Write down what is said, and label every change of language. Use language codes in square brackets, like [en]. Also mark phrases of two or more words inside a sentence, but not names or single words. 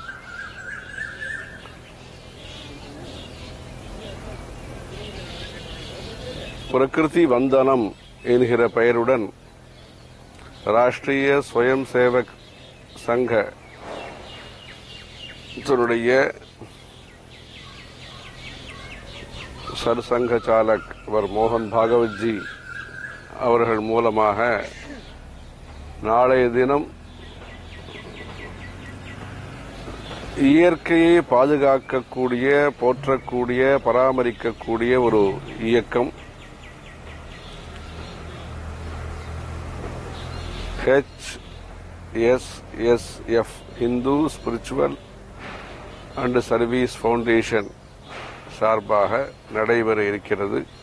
[ta] प्रकृति वंदनम என்கிற பெயருடன் ராஷ்டிரிய ஸ்வயம் சேவக் சங்க सरसंघ चालक वर मोहन भागवत जी அவர்கள் மூலமாக நாளைய தினம் இயற்கையை பாதுகாக்கக்கூடிய போற்றக்கூடிய பராமரிக்கக்கூடிய ஒரு இயக்கம் HSSF Hindu Spiritual and Service Foundation சார்பாக நடைபெற இருக்கிறது.